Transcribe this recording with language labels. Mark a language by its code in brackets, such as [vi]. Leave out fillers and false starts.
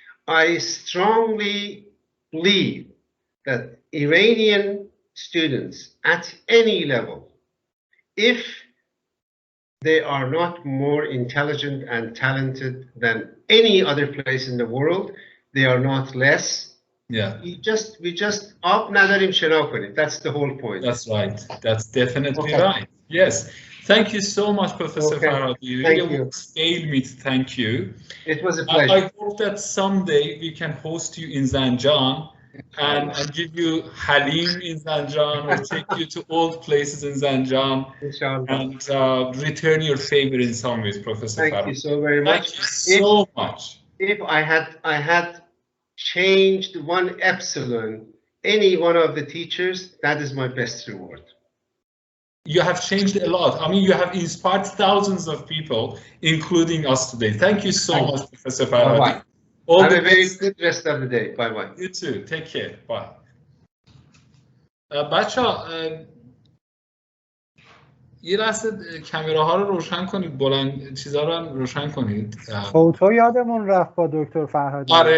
[en] I strongly believe that Iranian students at any level, if they are not more intelligent and talented than any other place in the world, they are not less. Yeah. We just [fa] آب نداریم شنا کنیم. [en] That's the whole point. That's right. That's definitely right. Yes. Thank you so much, Professor Farhady. You really won't scale me to thank you. It was a pleasure. I hope that someday we can host you in Zanjan and give you Halim in Zanjan, or take you to old places in Zanjan, and return your favor in some ways, Professor Farhady. Thank you so very much. Thank you so much. If I had changed one epsilon any one of the teachers, that is my best reward. You have changed a lot. I mean, you have inspired thousands of people, including us today. Thank you so much, Professor Farhady. Have a very good rest of the day. Bye bye. You too. Take care. Bye. [fa] بچه‌ها یه لحظه کامراها رو روشن کنید، بلند چیزا رو هم روشن کنید. فوتو یادمون رفت با دکتر فرهادی.